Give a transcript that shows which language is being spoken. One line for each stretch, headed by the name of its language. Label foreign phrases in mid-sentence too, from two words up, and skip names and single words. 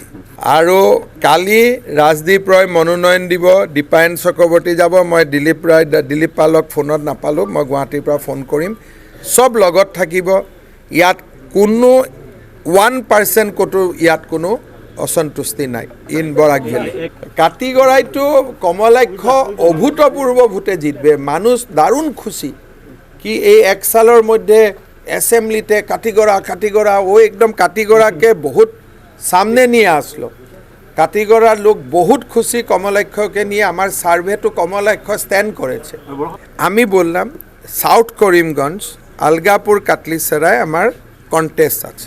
Assamese: আৰু কালি ৰাজদীপ ৰয় মনোনয়ন দিব, দীপায়ন চক্ৰৱৰ্তী যাব। মই দিলীপ পালক ফোনত নাপালোঁ, মই গুৱাহাটীৰ পৰা ফোন কৰিম। চব লগত থাকিব। ইয়াত কোনো 1% ক'তো ইয়াত কোনো অসন্তুষ্টি নাই ইন বৰাক ভেলী।
Bangla: কাটিগড়াইতো কমলাক্ষ অভূতপূর্ব ভোটে জিতবে। মানুষ দারুণ খুশি কি এই 1 সালের মধ্যে অ্যাসেম্বলিতে কাটিগড়া ও একদম কাটিগড়াকে বহুত সামনে নিয়ে আসলো। কাটিগড়ার লোক বহুত খুশি কমলাক্ষকে নিয়ে। আমার সার্ভেটো কমলাক্ষ স্ট্যান্ড করেছে। আমি বললাম সাউথ করিমগঞ্জ, আলগাপুর, কাটলিসরায় আমার কন্টেস্ট আছে।